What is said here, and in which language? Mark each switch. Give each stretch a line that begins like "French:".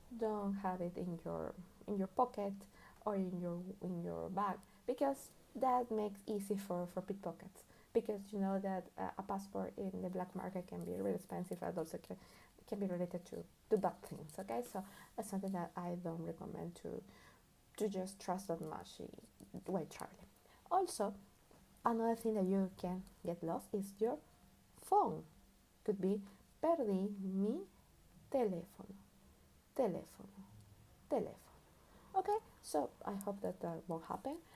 English: don't have it in your pocket or in your bag, because that makes easy for pickpockets, because you know that a passport in the black market can be really expensive and also can be related to bad things. Okay, so that's something that I don't recommend to just trust that much while traveling. Also, another thing that you can get lost is your phone. Could be
Spanish: perdí mi teléfono, teléfono, teléfono.
English: Okay, so I hope that that won't happen.